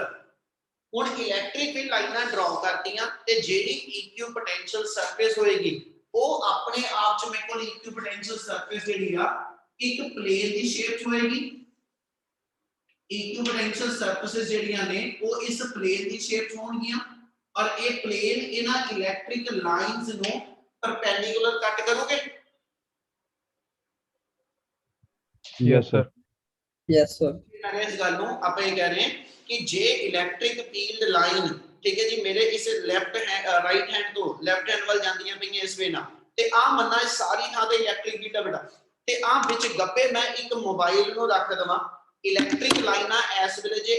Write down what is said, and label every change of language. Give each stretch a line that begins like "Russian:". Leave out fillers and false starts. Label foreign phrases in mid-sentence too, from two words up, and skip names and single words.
Punjabi: ਹੁਣ
English: electric field lines draw
Punjabi: ਕਰਤੀਆਂ ਤੇ ਜਿਹੜੀ
English: equipotential surface
Punjabi: ਹੋਏਗੀ ਉਹ ਆਪਣੇ ਆਪ ਚ ਮੇਰੇ ਕੋਲ
English: equipotential surface
Punjabi: ਜਿਹੜੀ ਆ ਇੱਕ ਪਲੇਨ ਦੀ ਸ਼ੇਪ ਚ ਹੋਏਗੀ।
English: equipotential surfaces
Punjabi: ਜਿਹੜੀਆਂ ਨੇ ਉਹ ਇਸ ਪਲੇਨ ਦੀ ਸ਼ੇਪ ਚ ਹੋਣਗੀਆਂ ਔਰ ਇਹ ਪਲੇਨ ਇਹਨਾਂ
English: electric lines
Punjabi: ਨੂੰ
English: perpendicular cut
Punjabi: ਕਰੋਗੇ।
English: Yes, sir. Yes, sir.
Punjabi: ਇਸ ਗੱਲ ਨੂੰ ਆਪਾਂ ਇਹ ਕਹਿ ਰਹੇ ਹਾਂ ਕਿ ਜੇ
English: electric field line
Punjabi: ਠੀਕ ਹੈ ਜੀ ਮੇਰੇ ਇਸ
English: left right hand
Punjabi: ਤੋਂ
English: left hand
Punjabi: ਵੱਲ ਜਾਂਦੀਆਂ ਪਈਆਂ ਇਸ ਵੇ ਨਾਲ ਤੇ ਆ ਮੰਨਾ ਸਾਰੀ ਥਾਂ ਤੇ
English: electric field
Punjabi: ਬੇਟਾ ਤੇ ਆ ਵਿੱਚ ਗੱਪੇ ਮੈਂ ਇੱਕ ਮੋਬਾਈਲ ਨੂੰ ਰੱਖ ਦਵਾਂ
English: electric lines
Punjabi: ਇਸ ਵੇਲੇ ਜੇ